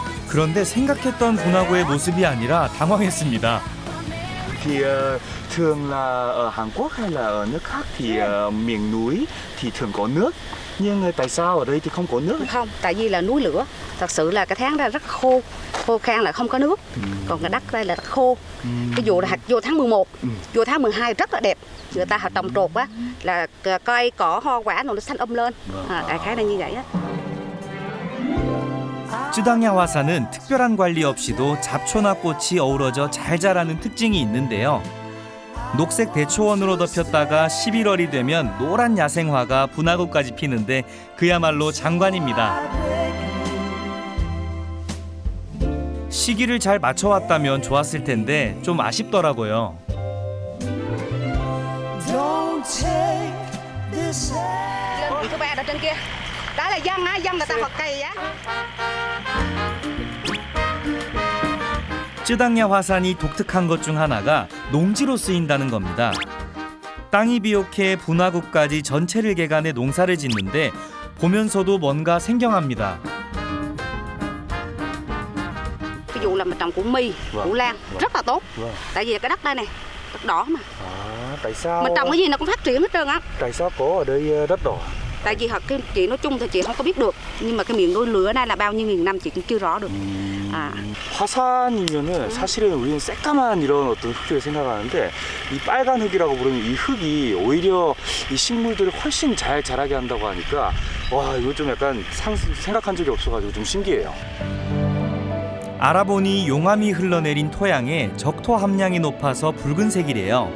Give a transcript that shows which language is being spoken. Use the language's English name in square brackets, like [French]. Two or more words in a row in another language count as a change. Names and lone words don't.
[Korean] 그런데 생각했던 분화구의 모습이 아니라 당황했습니다. [Vietnamese] Thì thường là ở Hàn Quốc hay là ở nước khác thì miền núi thì thường có nước. Nhưng tại sao ở đây thì không có nước? Không, tại vì là núi lửa. Thật sự là cái tháng ra rất khô, khô khan là không có nước. Còn cái đất đây là đất khô. Ví dụ là vô tháng 11, vô tháng 12 rất là đẹp. Người ta trồng trọt á là cây cỏ hoa quả nó xanh lên. Đại khái là như vậy á. [Korean] 쯔당야 화산은 특별한 관리 없이도 잡초나 꽃이 어우러져 잘 자라는 특징이 있는데요. 녹색 대초원으로 덮였다가 11월이 되면 노란 야생화가 분화구까지 피는데 그야말로 장관입니다. 시기를 잘 맞춰왔다면 좋았을 텐데 좀 아쉽더라고요. [Vietnamese] Lên thứ ba ở trên kia. Đó là dân á, dân người ta hoặc cây á. [Korean] 쯔당야 화산이 독특한 것 중 하나가 농지로 쓰인다는 겁니다. 땅이 비옥해 분화구까지 전체를 개간해 농사를 짓는데 보면서도 뭔가 생경합니다. [Vietnamese] Ví dụ là mình trồng củ mì, củ lan rất là tốt. Tại vì cái đất đây này, đất đỏ mà. Tại sao? Mình trồng cái gì nó cũng phát triển hết trơn á. Tại sao có ở đây đất đỏ? Tại vì thật cái chị nói chung thì chị không có biết được. Nhưng mà cái miền núi lửa này là bao nhiêu nghìn năm chị cũng chưa rõ được. [Korean] 화산이면은 사실은 우리는 새까만 이런 어떤 흙들을 생각하는데 이 빨간 흙이라고 부르는 이 흙이 오히려 이 식물들을 훨씬 잘 자라게 한다고 하니까 와 이거 좀 약간 생각한 적이 없어가지고 좀 신기해요. 알아보니 용암이 흘러내린 토양에 적토 함량이 높아서 붉은색이래요.